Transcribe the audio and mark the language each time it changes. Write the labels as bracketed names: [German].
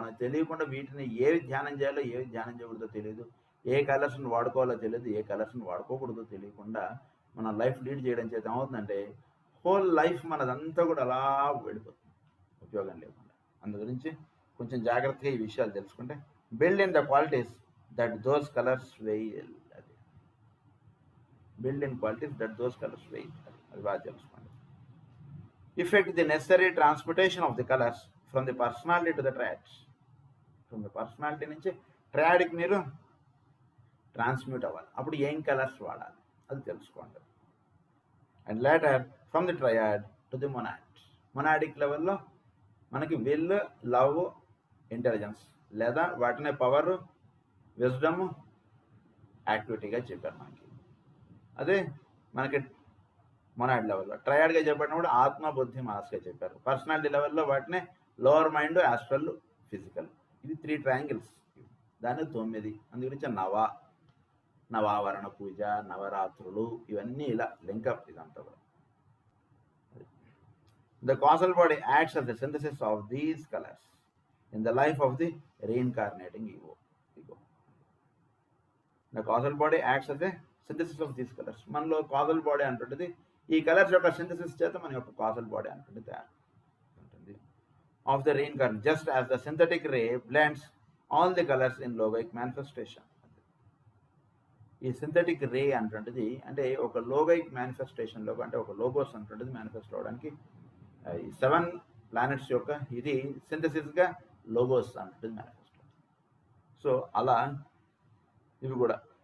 [Telugu] మనకు తెలియకుండా వీటిని ఏవి ధ్యానం చేయాలో ఏవి ధ్యానం చేయకూడదో తెలియదు, ఏ కలర్స్ని వాడుకోవాలో తెలియదు, ఏ కలర్స్ని వాడుకోకూడదో తెలియకుండా మన లైఫ్ లీడ్ చేయడం చేత ఏమవుతుందంటే హోల్ లైఫ్ మనదంతా కూడా అలా వెళ్ళిపోతుంది ఉపయోగం లేకుండా. అందు గురించి కొంచెం జాగ్రత్తగా ఈ విషయాలు తెలుసుకుంటే [English] Build in the qualities that those colours veil. [Telugu] అది [English] build in qualities that those colours veil, [Telugu] అది బాగా తెలుసుకోండి. [English] Effect the necessary transmutation of the colors from the personality to the triads. From the personality [Telugu] నుంచి ట్రయాడ్కి మీరు ట్రాన్స్మ్యూట్ అవ్వాలి, అప్పుడు ఏం colours వాడాలి అది తెలుసుకోండి. [English] and later from the triad to the monadic [Telugu] లెవెల్లో మనకి విల్, లవ్, ఇంటెలిజెన్స్, లేదా వాటినే పవర్, విజ్డమ్, యాక్టివిటీగా చెప్పారు మనకి. అదే మనకి మొనాడ్ లెవెల్లో ట్రయాడ్గా చెప్పినప్పుడు ఆత్మ, బుద్ధి, మనస్గా చెప్పారు. పర్సనాలిటీ లెవెల్లో వాటినే లోవర్ మైండ్, యాస్ట్రల్, ఫిజికల్, ఇవి 3 ట్రయాంగిల్స్, దాన్ని 9. అందు గురించి నవావరణ పూజ, నవరాత్రులు, ఇవన్నీ ఇలా లింకప్ ఇదంతా కూడా. [English] The causal body acts as the synthesis of these colors in the life of the reincarnating ego. The causal body acts as a synthesis of these colors. [Telugu] మనలో కాజల్ బాడీ అంటుంటుంది ఈ కలర్స్ యొక్క synthesis చేత మన యొక్క causal body అంటుంది తయారు ఉంటుంది. [English] Of the reincarnation just as the synthetic ray blends all the colours in logoic manifestation. [Telugu] ఈ సింథటిక్ రే అంటుంటుంది అంటే ఒక లోగైక్ మేనిఫెస్టేషన్లో, అంటే ఒక లోగోస్ అంటుంటుంది మేనిఫెస్ట్ అవడానికి ఈ 7 ప్లానెట్స్ యొక్క ఇది సింథసిస్గా లోగోస్ అంటుంది మేనిఫెస్ట్. సో అలా ఇవి కూడా